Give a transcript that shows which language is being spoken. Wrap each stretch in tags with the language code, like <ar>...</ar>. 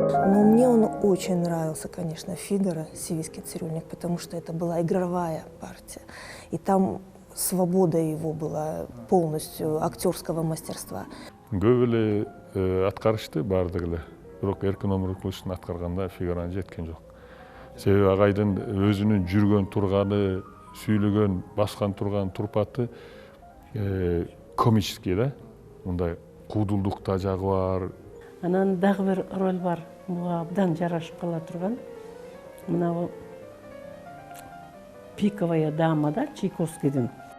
<ru>Но мне он очень нравился, конечно, «Фигаро», «Сивийский цирюльник», потому что это была игровая партия. И там свобода его была полностью актерского мастерства.</ru> <ky>Көп эле аткарышты баардыгы эле. Бирок эркин өмүр кылышын аткарганда «Фигарону жеткен жок. Себеби агайдын өзүнүн жүргөн турганы, сүйлөгөн, баскан турган турпаты комический да. Мындай куудулдук да жагы бар. Анан дагы бир роль бар. Буга абдан жарашып кала турган. Мына «Пиковая дама» да, Чайковскийдин.</ky>